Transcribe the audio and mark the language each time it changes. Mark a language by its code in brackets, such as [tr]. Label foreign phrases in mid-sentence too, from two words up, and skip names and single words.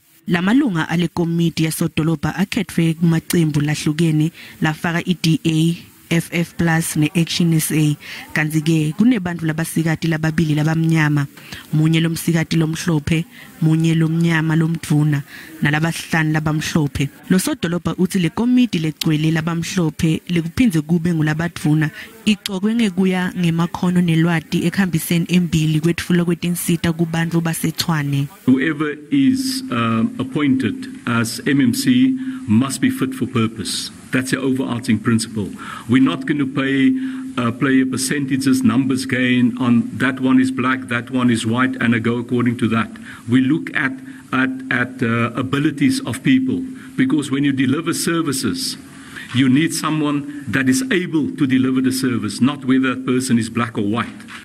[ss] Lamalunga alekomidi yaSodolobha akhetfwe kumacembu lahlukene lafaka iDA FF Plus ne-Action SA kanti ke kunebantu labasikati lababili labamnyama, munye lomsikati lomhlophe, munye lomnyama lomdvuna nalabahlanu labamhlophe. Lo Sodolobha uthi le komidi legcwele labamhlophe lekuphinze kube ngulabadvuna icokwe ngekuya ngemakhono nelwati ekhambiseni embili kwetfula kwetinsita kubantu baseTshwane. [en] Whoever is appointed as MMC must be fit for purpose. That's the overarching principle. We're not going to play percentages, numbers gain on that one is black, that one is white, and I go according to that. We look at abilities of people, because when you deliver services, you need someone that is able to deliver the service, not whether that person is black or white.